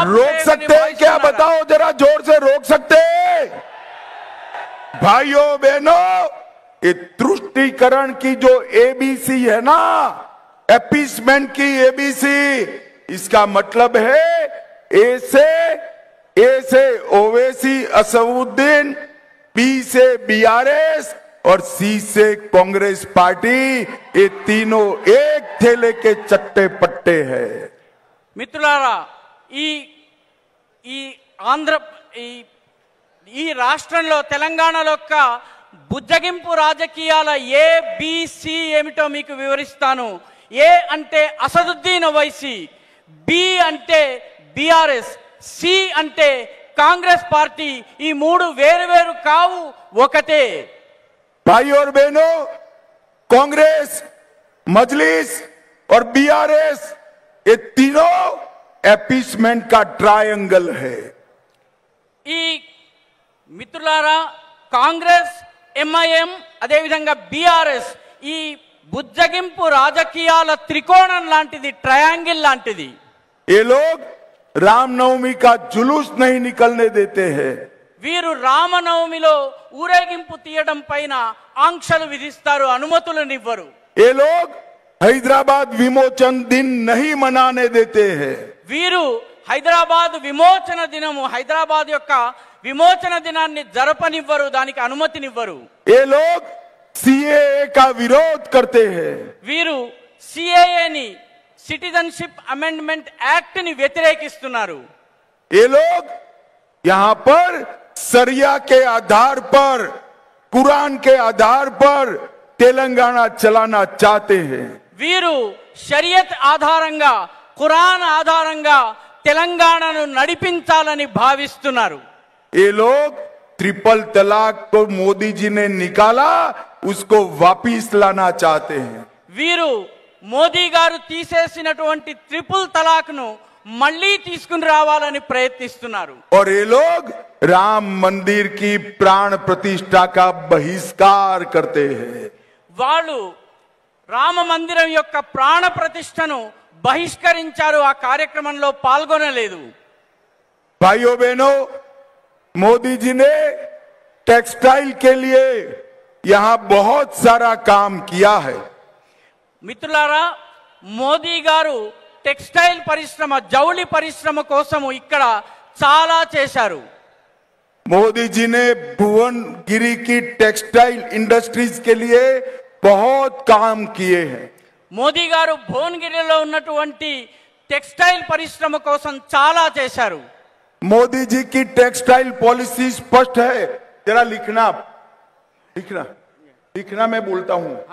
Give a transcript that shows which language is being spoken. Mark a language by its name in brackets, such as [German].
[Hindi] रोक सकते हैं क्या? बताओ जरा, जोर से रोक सकते हैं? भाइयों बहनों, ये तुष्टीकरण की जो एबीसी है ना, एपीसमेंट की एबीसी, इसका मतलब है ए से ओवैसी असदुद्दीन, बी से बीआरएस और सी से कांग्रेस पार्टी, ये तीनों एक थैले के चट्टे पट्टे हैं। [Telugu] మిత్రులారా, ఈ ఆంధ్ర ఈ ఈ రాష్ట్రంలో తెలంగాణలో బుజ్జగింపు రాజకీయాల ఏ బి సి ఏమిటో మీకు వివరిస్తాను. ఏ అంటే అసదుద్దీన్ ఓవైసీ, బి అంటే బిఆర్ఎస్, సి అంటే కాంగ్రెస్ పార్టీ. ఈ మూడు వేరు వేరు కావు, ఒకటే. [Hindi] भाई और बहनों, कांग्रेस, मजलिस और बीआरएस ये तीनों एपीसमेंट का ट्रायंगल है. [Telugu] ఈ మిత్రులారా, కాంగ్రెస్, ఎంఐఎం అదే విధంగా బిఆర్ఎస్ ఈ బుజ్జగింపు రాజకీయాల త్రికోణం లాంటిది, ట్రయాంగిల్ లాంటిది. [Hindi] ये लोग रामनवमी का जुलूस नहीं निकलने देते हैं. [Telugu] వీరు రామనవమిలో ఊరేగింపు తీయడం పైన ఆంక్షలు విధిస్తారు, అనుమతులనివ్వరు. [Hindi] ये लोग हैदराबाद विमोचन दिन नहीं मनाने देते हैं. [Telugu] వీరు హైదరాబాద్ విమోచన దినము, హైదరాబాద్ యొక్క విమోచన దినాన్ని జరపనివ్వరు, దానికి అనుమతినివ్వరు. [Hindi] ये लोग सीएए का विरोध करते हैं. [Telugu] వీరు సిఏఏని, సిటిజన్షిప్ అమెండ్మెంట్ యాక్ట్ ని వ్యతిరేకిస్తున్నారు. [Hindi] ये लोग यहाँ पर सरिया के आधार पर, कुरान के आधार पर तेलंगाना चलाना चाहते हैं. [Telugu] వీరు షరియత్ ఆధారంగా, ఖురాన్ ఆధారంగా తెలంగాణను నడిపించాలని భావిస్తున్నారు. [Hindi] ये लोग ट्रिपल तलाक को मोदी जी ने निकाला, उसको वापिस लाना चाहते हैं. [Telugu] వీరు మోదీ గారు తీసేసినటువంటి ట్రిపుల్ తలాక్ ను మళ్ళీ తీసుకుని రావాలని ప్రయత్నిస్తున్నారు. [Hindi] और ये लोग राम मंदिर की प्राण प्रतिष्ठा का बहिष्कार करते हैं. [Telugu] వాళ్ళు రామ మందిరం యొక్క ప్రాణ ప్రతిష్టను బహిష్కరించారు, ఆ కార్యక్రమంలో పాల్గొనలేదు. [Hindi] भाइयों बहनों, मोदी जी ने टेक्सटाइल के लिए यहां बहुत सारा काम किया है. [Telugu] మిత్రులారా, మోదీ గారు టెక్స్టైల్ పరిశ్రమ, జౌళి పరిశ్రమ కోసము ఇక్కడ చాలా చేశారు. [Hindi] मोदी जी ने भुवनगिरी की टेक्सटाइल इंडस्ट्रीज के लिए बहुत काम किए हैं. [Telugu] మోదీ గారు భువనగిరిలో ఉన్నటువంటి టెక్స్టైల్ పరిశ్రమ కోసం చాలా చేశారు. [Hindi] मोदी जी की टेक्सटाइल पॉलिसी स्पष्ट है. जरा लिखना लिखना लिखना, मैं बोलता हूं.